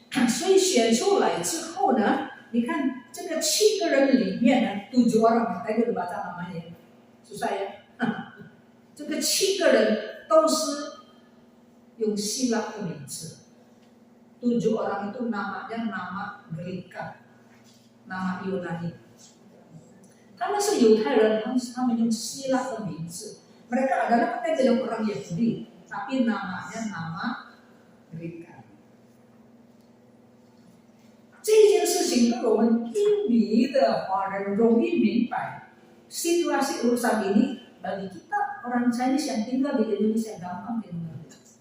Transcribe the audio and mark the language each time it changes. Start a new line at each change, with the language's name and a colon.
Chinese: 所以选出来之后呢，你看这个7个人里面呢，
Indonesian: 7 orang, tadi udah baca namanya, susah ya.
Chinese: 这个7个人都是用希腊的名字。
Indonesian: 7 orang itu namanya nama Greka, nama Yunani. Karena
Chinese: 是犹太人，他们用希腊的名字。
Indonesian: Mereka adalah katanya orang Yahudi, tapi namanya nama Greka.
Chinese: 这件事情对我们印尼的华人容易明白。
Indonesian: Situasi urusan ini bagi kita orang Chinese yang tinggal di Indonesia gampang dimengerti.